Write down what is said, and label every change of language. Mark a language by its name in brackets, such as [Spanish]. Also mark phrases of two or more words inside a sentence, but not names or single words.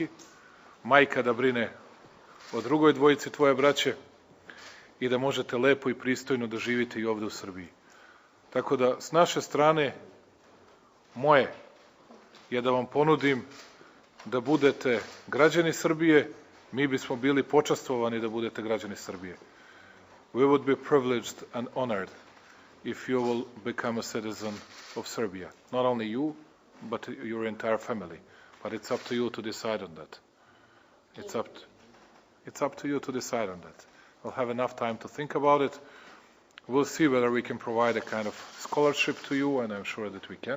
[Serbian] Majka da brine o drugoj dvojici tvoje braće i da možete lepo i pristojno da živite i ovde u Srbiji. Tako da, s naše strane, moje je da vam ponudim da budete građani Srbije, mi bismo bili počastvovani da budete građani Srbije. [English] We would be privileged and honored if you will become a citizen of Serbia. Not only you, but your entire family. But it's up to you to decide on that. It's up to you to decide on that. We'll have enough time to think about it. We'll see whether we can provide a kind of scholarship to you, and I'm sure that we can.